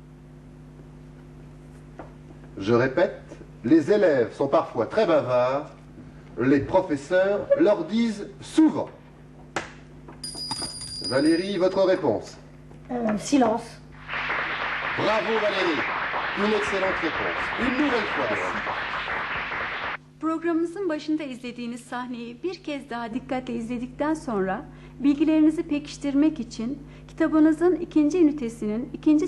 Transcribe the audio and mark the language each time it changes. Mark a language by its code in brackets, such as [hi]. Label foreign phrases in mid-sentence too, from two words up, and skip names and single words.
[fr] Je répète, les élèves sont parfois très bavards, les professeurs leur disent souvent. Valérie, votre réponse. Silence. Bravo Valérie, une excellente réponse. Une nouvelle fois. [tr] Programımızın başında izlediğiniz sahneyi bir kez daha dikkatle izledikten sonra bilgilerinizi pekiştirmek için kitabınızın 2. ünitesinin 2.